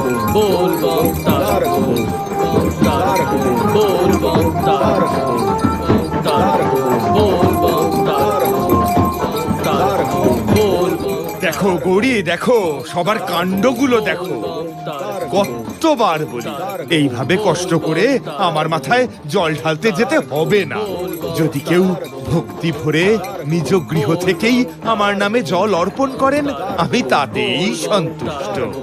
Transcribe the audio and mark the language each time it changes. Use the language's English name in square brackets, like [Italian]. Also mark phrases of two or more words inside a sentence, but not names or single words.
[Hindi] बोल बम तारक बोल बम तारक बोल बम तारक बोल [Bangla] দেখো গৌরী, দেখো সবার কাণ্ডগুলো দেখো। কতবার বলি এইভাবে কষ্ট করে আমার মাথায় জল ঢালতে যেতে হবে না। যদি কেউ ভক্তি ভরে নিজ গৃহ থেকেই আমার নামে জল অর্পণ করেন, আমি তাতেই সন্তুষ্ট।